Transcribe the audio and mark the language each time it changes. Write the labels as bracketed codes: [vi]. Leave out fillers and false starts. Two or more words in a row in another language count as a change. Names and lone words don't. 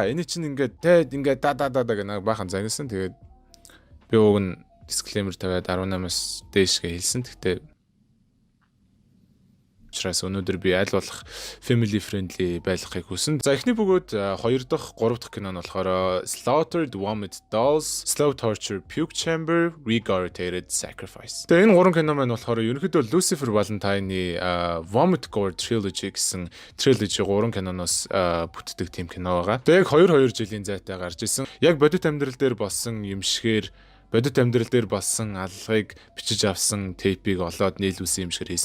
[mn] Энэ чинь ингээд ингээд да гэх нэг баахан загнасан. Тэгээд би уг нь дисклеймер тавиад 18-аас дээшгээ хэлсэн. Гэхдээ учраас өнөөдөр би аль болох [en] family friendly [mn] байхыг хүсэн. За эхний бөгөөд 2 дахь 3 дахь кино нь болохоор Slaughtered Vomit Dolls, Slow Torture, Puke Chamber, Regurgitated Sacrifice. Тэгээ энэ 3 кино маань болохоор ерөнхийдөө Lucifer Valentine-ы Vomit Gore Trilogy гэсэн trilogy 3 киноноос бүтдэг тийм кино байгаа. Тэгээ яг 2 жилийн зайтай гарч исэн. Яг бодит амьдрал дээр болсон юм шигээр бодит амьдрал дээр болсон аллагыг бичиж авсан тейпийг олоод нийлүүлсэн юм шиг хийсэн.